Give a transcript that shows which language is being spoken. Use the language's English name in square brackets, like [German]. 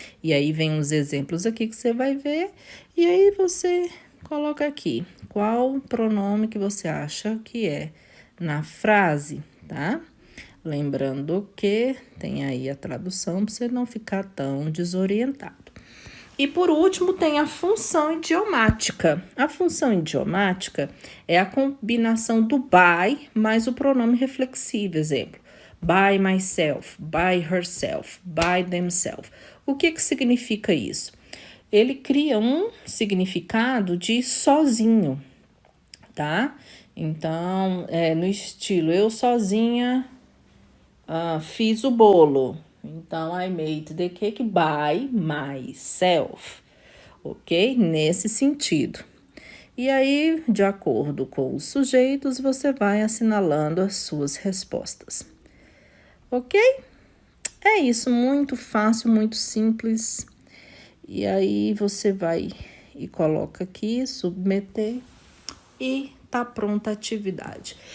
[Portuguese] E aí, vem uns exemplos aqui que você vai ver. E aí, você coloca aqui qual pronome que você acha que é na frase, tá? Lembrando que tem aí a tradução para você não ficar tão desorientado. E por último, tem a função idiomática. A função idiomática é a combinação do by mais o pronome reflexivo. Exemplo, by myself, by herself, by themselves. O que significa isso? Ele cria um significado de sozinho, tá? Então, no estilo, eu sozinha fiz o bolo. Então, [English] I made the cake by myself. [Portuguese] Ok? Nesse sentido. E aí, de acordo com os sujeitos, você vai assinalando as suas respostas. Ok? É isso, muito fácil, muito simples. E aí, você vai e coloca aqui, submeter e tá pronta a atividade.